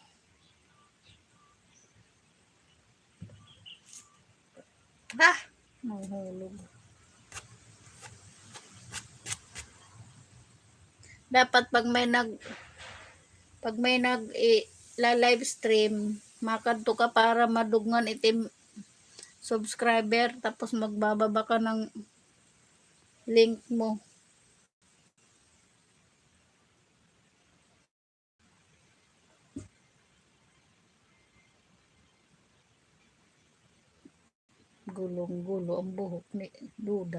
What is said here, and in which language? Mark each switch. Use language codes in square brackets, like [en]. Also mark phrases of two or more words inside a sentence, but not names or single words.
[tl] Ha, mahulog. Dapat pag may nag la [en] live stream, [tl] makadto ka para madugnan itim subscriber tapos magbababa ka ng link mo. Gulong-gulo ang buhok ni Duday.